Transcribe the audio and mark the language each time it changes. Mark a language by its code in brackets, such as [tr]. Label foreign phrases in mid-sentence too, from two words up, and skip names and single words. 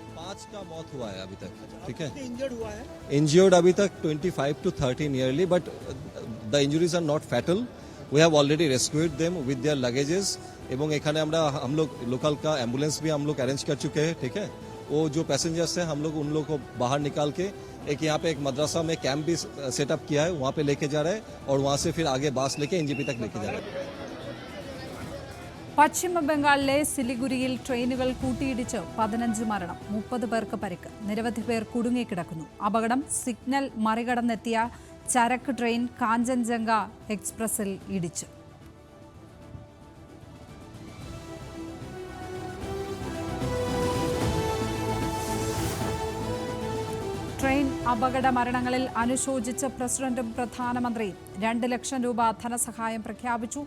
[hi] 5 का मौत हुआ है अभी तक, ठीक है। इंजर्ड हुआ है, [en] इंजर्ड [hi] अभी तक [en] 25 to 30 nearly, but the injuries are not fatal. We have already rescued them with their luggages. [bn] এবং এখানে [hi] हम लोग लोकल का एम्बुलेंस भी हम लोग अरेंज कर चुके हैं, ठीक है। वो जो पैसेंजर्स हैं हम लोग उन लोग को बाहर निकाल के एक यहाँ पे एक मदरसा में कैंप भी सेटअप किया है, वहाँ पे लेके जा रहे हैं और वहाँ से फिर आगे बस लेके एनजेपी तक लेके जा रहे हैं। [ml] പശ്ചിമ ബംഗാളിലെ സിലിഗുരിയിൽ ട്രെയിനുകൾ കൂട്ടിയിടിച്ച് 15 മരണം, 30 പേർക്ക് പരിക്ക്, നിരവധി പേർ കുടുങ്ങിക്കിടക്കുന്നു. അപകടം സിഗ്നൽ മറികടന്നെത്തിയ ചരക്ക് ട്രെയിൻ കാഞ്ചൻജംഗ എക്സ്പ്രസിൽ ഇടിച്ചു. ട്രെയിൻ അപകട മരണങ്ങളിൽ അനുശോചിച്ച പ്രസിഡന്റും പ്രധാനമന്ത്രിയും 2 ലക്ഷം രൂപ ധനസഹായം പ്രഖ്യാപിച്ചു.